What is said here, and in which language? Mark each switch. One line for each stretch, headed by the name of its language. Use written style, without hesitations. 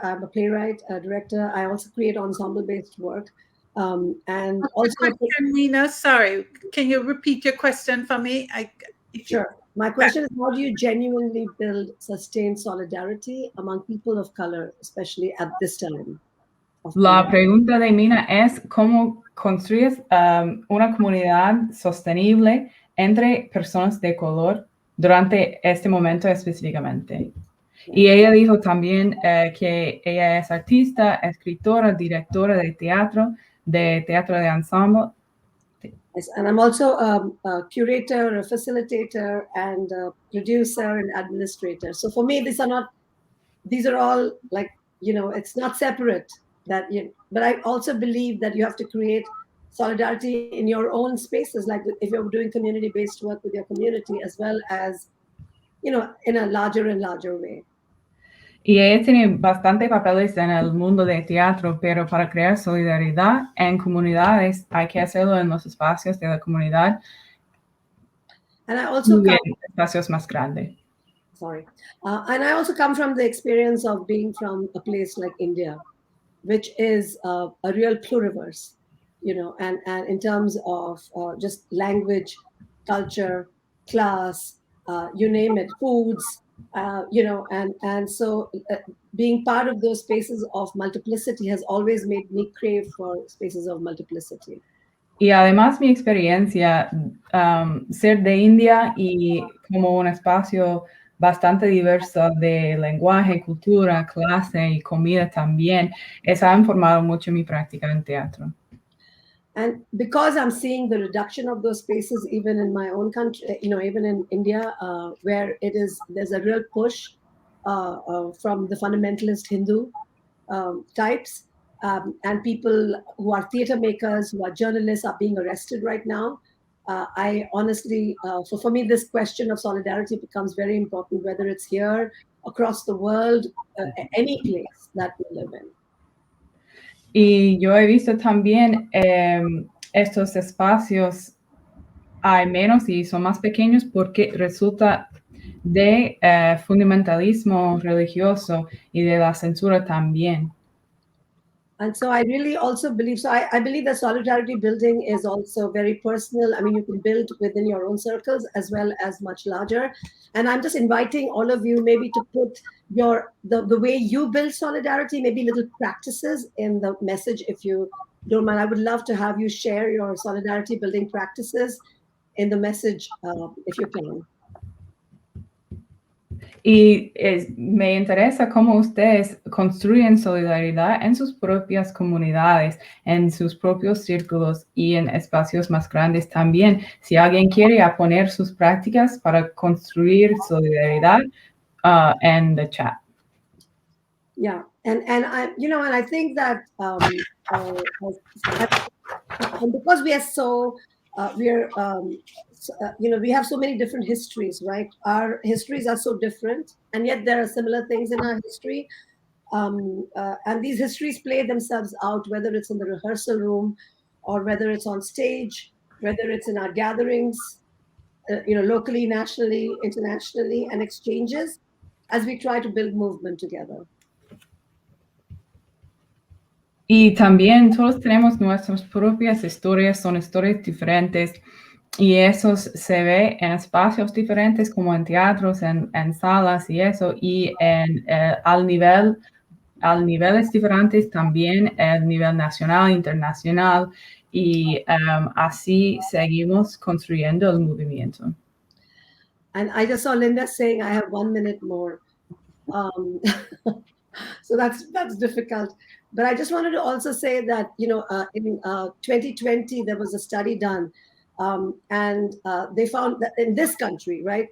English: I'm a playwright, a director. I also create ensemble-based work. And also, question, Nina, sorry, can you repeat your question for me? Sure. My question is, how do you genuinely build sustained solidarity among people of color, especially at this time?
Spanish: La pregunta de Mina es cómo construyes una comunidad sostenible entre personas de color durante este momento específicamente. Y ella dijo también que ella es artista, escritora, directora de teatro de ensemble.
English: Yes, and I'm also a curator, a facilitator, and a producer and administrator. So for me, these are all like, it's not separate. But I also believe that you have to create solidarity in your own spaces, like if you're doing community-based work with your community, as well as, in a larger and larger way.
Spanish: Y ella tiene bastante papeles en el mundo de teatro, pero para crear solidaridad en comunidades hay que hacerlo en los espacios de la comunidad
English: and I also
Spanish: y en espacios más grandes.
English: Sorry. And I also come from the experience of being from a place like India, which is a real pluriverse, and in terms of just language, culture, class, you name it, foods, And so being part of those spaces of multiplicity has always made me crave for spaces of multiplicity.
Spanish: Y además mi experiencia, ser de India y como un espacio bastante diverso de lenguaje, cultura, clase y comida también, eso ha informado mucho mi práctica en teatro.
English: And because I'm seeing the reduction of those spaces, even in my own country, even in India, where there's a real push from the fundamentalist Hindu types, and people who are theater makers, who are journalists, are being arrested right now. I honestly, for me, this question of solidarity becomes very important, whether it's here, across the world, any place that we live in.
Spanish: Y yo he visto también estos espacios hay menos y son más pequeños porque resulta de fundamentalismo religioso y de la censura también.
English: And so I really also believe, I believe that solidarity building is also very personal. I mean, you can build within your own circles as well as much larger. And I'm just inviting all of you maybe to put the way you build solidarity, maybe little practices in the message, if you don't mind. I would love to have you share your solidarity building practices in the message, if you can.
Spanish: Y me interesa cómo ustedes construyen solidaridad en sus propias comunidades, en sus propios círculos y en espacios más grandes también. Si alguien quiere poner sus prácticas para construir solidaridad en
English: the chat. Yeah, and I think that and because we are so we have so many different histories, right? Our histories are so different, and yet there are similar things in our history. And these histories play themselves out, whether it's in the rehearsal room, or whether it's on stage, whether it's in our gatherings, locally, nationally, internationally, and exchanges, as we try to build movement together.
Spanish: Y también todos tenemos nuestras propias historias, son historias diferentes y eso se ve en espacios diferentes como en teatros, en salas y eso, y al niveles diferentes también, el nivel nacional, internacional, y así seguimos construyendo el movimiento.
English: And I just saw Linda saying, I have 1 minute more. So that's difficult. But I just wanted to also say that, in 2020, there was a study done, and they found that in this country, right?